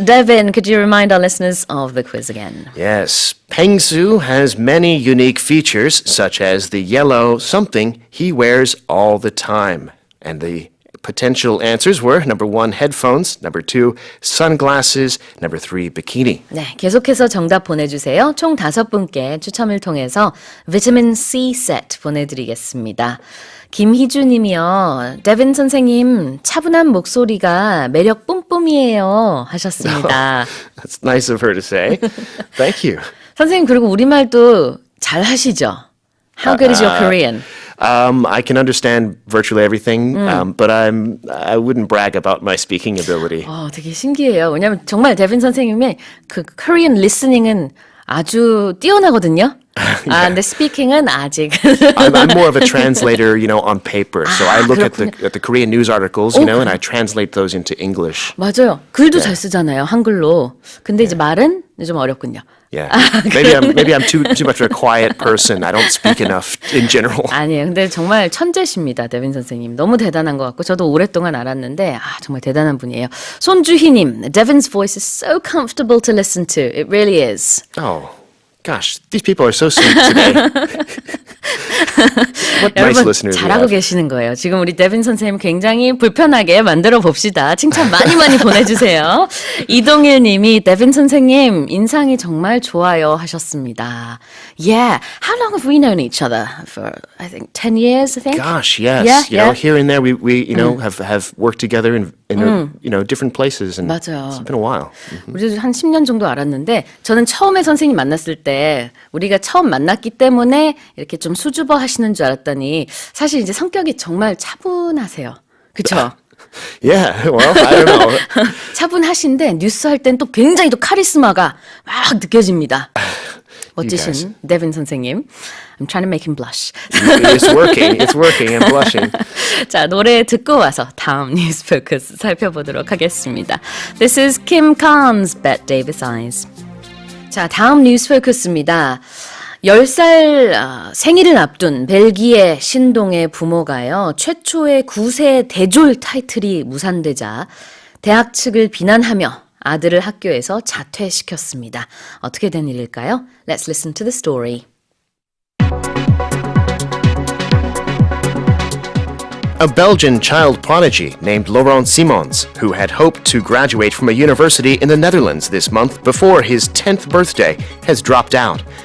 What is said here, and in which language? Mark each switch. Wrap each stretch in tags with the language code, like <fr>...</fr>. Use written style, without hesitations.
<en>Devin, could you remind our listeners of the quiz again? Yes, Peng-su has many unique features, such as the yellow something he wears all the time. And the potential answers were number 1, headphones, number 2, sunglasses, number 3, bikini.</en> <ko>네, 계속해서 정답 보내주세요. 총 5분께 추첨을 통해서 비타민 C 세트 보내드리겠습니다. 김희주 님이요. 데빈 선생님 차분한 목소리가 매력 뿜뿜이에요 하셨습니다.</ko> <en>That's nice of her to say. Thank you.</en> <ko>선생님 그리고 우리말도 잘 하시죠?</ko> <en>How good is your Korean? I can understand virtually everything, but I wouldn't brag about my speaking ability.</en> <ko>되게 신기해요. 왜냐하면 정말 데빈 선생님의 그</ko> <en>Korean listening</en> <ko>은 아주 뛰어나거든요. 근데 speaking은 아직.</ko> <en>I'm more of a translator, you know, on paper. So I look at the Korean news articles, you know, and I translate those into English.</en> <ko>맞아요. 글도 잘 쓰잖아요, 한글로. 근데 이제 말은 좀 어렵군요.</ko> <en>Yeah, maybe I'm too much of a quiet person. I don't speak enough in general.</en> <ko>아니에요. 근데 정말 천재십니다, 데빈 선생님. 너무 대단한 것 같고 저도 오랫동안 알았는데 정말 대단한 분이에요.</ko> <en>손주희님, Devin's voice is so comfortable to listen to. It really is. Oh, gosh, these people are so sweet today. What nice</en> <ko>여러분</ko> <en>listeners we</en> <ko>잘하고</ko> <en>have.</en> <ko>계시는 거예요. 지금 우리 데빈 선생님 굉장히 불편하게 만들어 봅시다. 칭찬 많이 보내주세요. 이동일 님이 데빈 선생님 인상이 정말 좋아요 하셨습니다.</ko> <en>Yeah. How long have we known each other? For I think 10 years, I think. Gosh, yes. Yeah, you know, here and there we you know have worked together in different places. And</en> <ko>맞아요.</ko> <en>it's been a while.</en> <ko>우리도 한 10년 정도 알았는데 저는 처음에 선생님 만났을 때 우리가 처음 만났기 때문에 이렇게 좀 수줍어 하시는 줄 알았더니 사실 이제 성격이 정말 차분하세요. 그렇죠?</ko> <en>Yeah, well, I don't know.</en> <ko>차분하신데 뉴스 할 땐 또 굉장히 또 카리스마가 막 느껴집니다. 멋지신 데빈 선생님.</ko> <en>I'm trying to make him blush. It's working. It's working. I'm blushing.</en> <ko>자, 노래 듣고 와서 다음 뉴스 포커스 살펴보도록 하겠습니다.</ko> <en>This is Kim Khan's Bet Davis Eyes.</en> <ko>자, 다음 뉴스 포커스입니다. 10살 생일을 앞둔 벨기에 신동의 부모가요. 최초의 9세 대졸 타이틀이 무산되자 대학 측을 비난하며 아들을 학교에서 자퇴시켰습니다. 어떻게 된 일일까요?</ko> <en>Let's listen to the story. A Belgian child prodigy named Laurent Simons, who had hoped to graduate from a university in the Netherlands this month before his 10th birthday, has dropped out.</en>